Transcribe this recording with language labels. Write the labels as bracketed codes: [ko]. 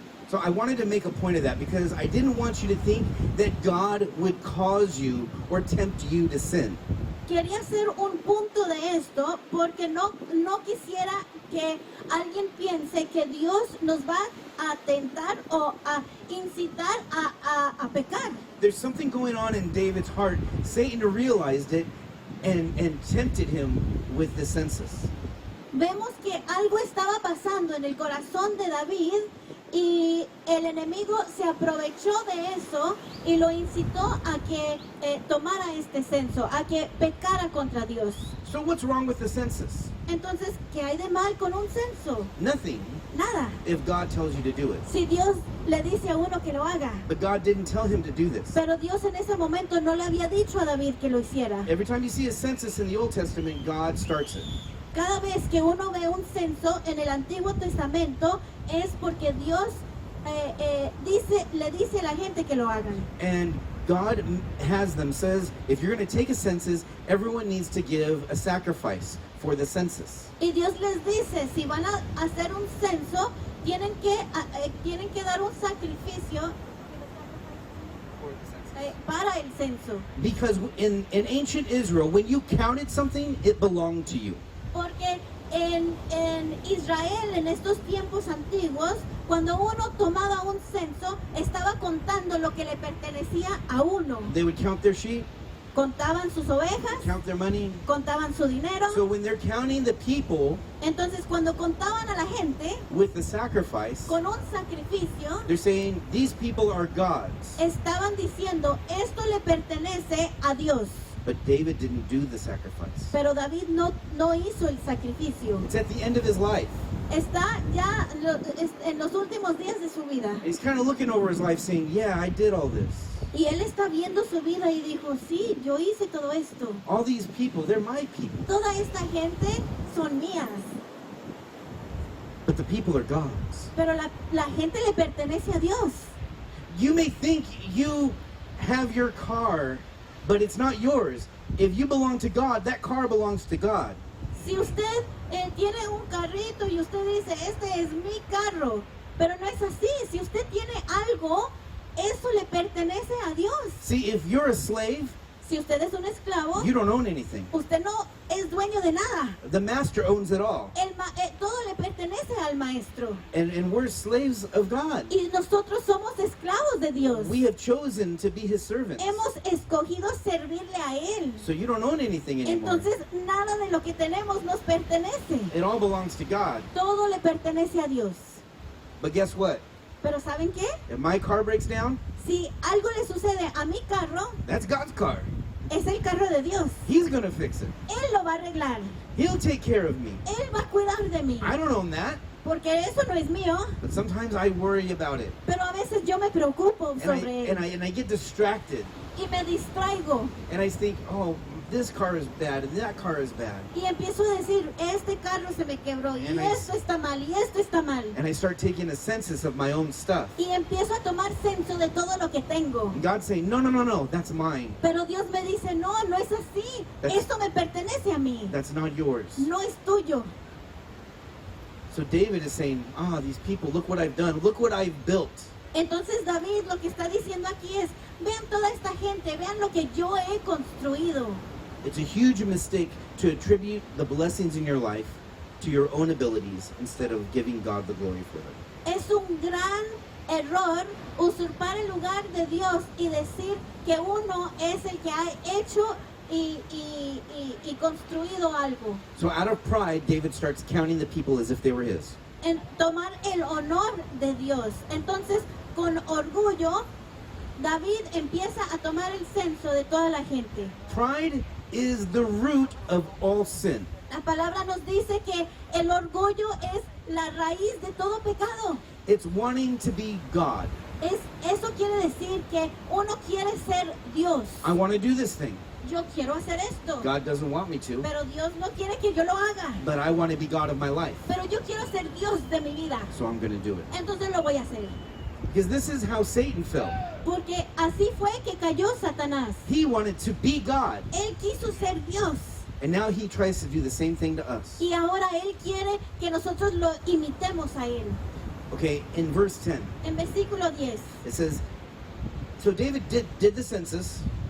[en] So I wanted to make a point of that because I didn't want you to think that God would cause you or tempt you to sin. [es] Quería hacer un punto de esto porque no quisiera que alguien piense que Dios nos va a tentar o a incitar a pecar. [en] There's something going on in David's heart. Satan realized it and tempted him with the census. [es] Vemos que algo estaba pasando en el corazón de David y el enemigo se aprovechó de eso y lo incitó a que tomara este censo, a que pecara contra Dios. [en] So what's wrong with the census? [es] Entonces, ¿qué hay de mal con un censo? [en] Nothing, [es] Nada. [en] if God tells you to do it. [es] Si Dios le dice a uno que lo haga, [en] But God didn't tell him to do this. [es] pero Dios en ese momento no le había dicho a David que lo hiciera. [en] Every time you see a census in the Old Testament, God starts it. [es] Cada vez que uno ve un censo en el Antiguo Testamento es porque Dios le dice a la gente que lo hagan. [en] And God has them, says, if you're going to take a census, everyone needs to give a sacrifice for the census. [es] Y Dios les dice, si van a hacer un censo, tienen que dar un sacrificio para el censo. [en] Because in ancient Israel, when you counted something, it belonged to you. [es] Porque en Israel, en estos tiempos antiguos, cuando uno tomaba un censo, estaba contando lo que le pertenecía a uno. [en] They would count their sheep, [es] Contaban sus ovejas, [en] count their money. [es] contaban su dinero. [en] So when they're counting the people [es] Entonces, cuando contaban a la gente [en] with the sacrifice, [es] con un sacrificio, [en] they're saying, these people are God's. [es] estaban diciendo, esto le pertenece a Dios. [en] But David didn't do the sacrifice. [es] Pero David no hizo el sacrificio. [en] It's at the end of his life. [es] Está ya en los últimos días de su vida. [en] He's kind of looking over his life saying, yeah, I did all this. [es] Y él está viendo su vida y dijo, sí, yo hice todo esto. [en] All these people, they're my people. [es] Toda esta gente son mías. [en] But the people are God's. [es] Pero la gente le pertenece a Dios. [en] You may think you have your car, but it's not yours. If you belong to God, that car belongs to God. [es] Si usted tiene un carrito y usted dice, este es mi carro, pero no es así. Si usted tiene algo, eso le pertenece a Dios. [en] See, if you're a slave, [es] Si usted es un esclavo, [en] you don't own anything. [es] usted no es dueño de nada. [en] The master owns it all. [es] Todo le pertenece pertenece al Maestro. [en] And we're slaves of God. [es] Y nosotros somos esclavos de Dios. [en] We have chosen to be his servants. [es] Hemos escogido servirle a Él. [en] So you don't own anything anymore. [es] Entonces, nada de lo que tenemos nos pertenece. [en] It all belongs to God. [es] Todo le pertenece a Dios. [en] But guess what? [es] Pero ¿saben qué? [en] If my car breaks down, [es] Si algo le sucede a mi carro, [en] that's God's car. [es] es el carro de Dios. [en] He's going to fix it. [es] Él lo va a arreglar. [en] He'll take care of me. [es] Él va a cuidar de mí. [en] I don't own that, [es] Porque eso no es mío. [en] but sometimes I worry about it. [es] Pero a veces yo me preocupo sobre él. [en] And I get distracted. [es] Y me distraigo. [en] And I think, oh, this car is bad and that car is bad. [es] Y empiezo a decir, este carro se me quebró. Y [en] And I- [es] esto está mal. Y esto está mal. [en] And I start taking a census of my own stuff. [es] Y empiezo a tomar censo de todo lo que tengo. [en] And God's saying, no, that's mine. [es] Pero Dios me dice, no, no es así. [en] That's- [es] Esto me pertenece a mí. [en] That's not yours. [es] No es tuyo. [en] So David is saying, these people, look what I've done. Look what I've built. [es] Entonces David lo que está diciendo aquí es, vean toda esta gente, vean lo que yo he construido. [en] It's a huge mistake to attribute the blessings in your life to your own abilities instead of giving God the glory for them. [es] Es un gran error usurpar el lugar de Dios y decir que uno es el que ha hecho y construido algo. [en] So out of pride, David starts counting the people as if they were his. [es] En tomar el honor de Dios. Entonces, con orgullo, David empieza a tomar el censo de toda la gente. [en] Pride is the root of all sin. [es] La palabra nos dice que el orgullo es la raíz de todo pecado. [en] It's wanting to be God. [es] Eso quiere decir que uno quiere ser Dios. [en] I want to do this thing. [es] Yo quiero hacer esto, [en] God doesn't want me to, [es] pero Dios no quiere que yo lo haga. [en] but I want to be God of my life. [es] Pero yo quiero ser Dios de mi vida. [en] So I'm going to do it. [es] Entonces lo voy a hacer. [en] Because this is how Satan fell. [es] Porque así fue que cayó Satanás. [en] He wanted to be God. [es] Él quiso ser Dios. [en] And now he tries to do the same thing to us. [es] Y ahora Él quiere que nosotros lo imitemos a Él. [en] Okay, in verse 10, [es] En versículo 10, [en] it says, so David did the census,